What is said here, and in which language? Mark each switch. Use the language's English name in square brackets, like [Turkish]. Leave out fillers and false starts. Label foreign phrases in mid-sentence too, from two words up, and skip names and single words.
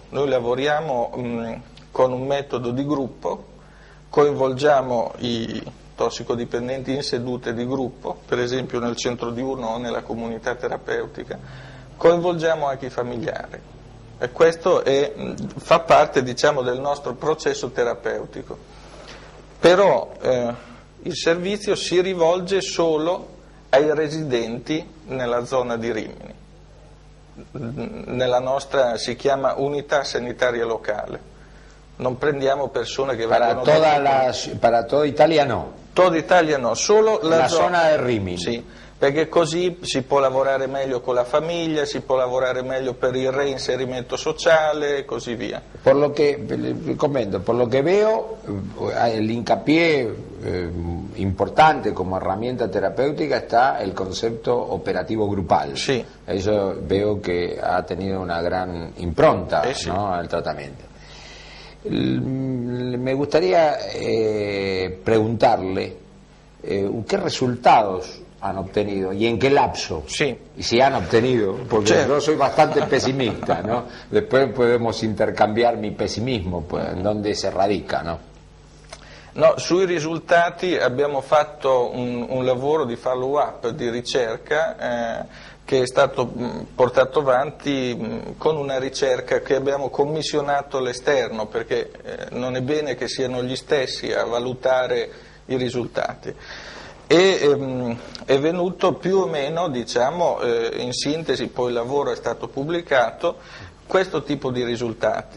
[Italian] Noi lavoriamo con un metodo di gruppo, coinvolgiamo i tossicodipendenti in sedute di gruppo, per esempio nel centro diurno o nella comunità terapeutica, coinvolgiamo anche i familiari e questo fa parte, diciamo, del nostro processo terapeutico. Però il servizio si rivolge solo ai residenti nella zona di Rimini. Nella nostra si chiama unità sanitaria locale. Non prendiamo persone che vengono... [Spanish] Para toda Italia no. Toda Italia no, solo [Italian] la zona del Rimini. Sì, perché così si può lavorare meglio con la famiglia, si può lavorare meglio per il reinserimento sociale e così via. [Spanish] Por lo que veo, el hincapié importante como herramienta terapéutica está el concepto operativo grupal. Sí. Eso veo que ha tenido una gran impronta, sí, ¿no?, al tratamiento. Me gustaría preguntarle qué resultados han obtenido y en qué lapso, sí, y si han obtenido, porque yo soy bastante pesimista, ¿no? Después podemos intercambiar mi pessimismo, pues, en dónde se radica, ¿no? [Italian] No, sui risultati abbiamo fatto un lavoro di follow-up, di ricerca, che è stato portato avanti con una ricerca che abbiamo commissionato all'esterno, perché non è bene che siano gli stessi a valutare i risultati. E è venuto più o meno, diciamo, in sintesi, poi il lavoro è stato pubblicato, questo tipo di risultati.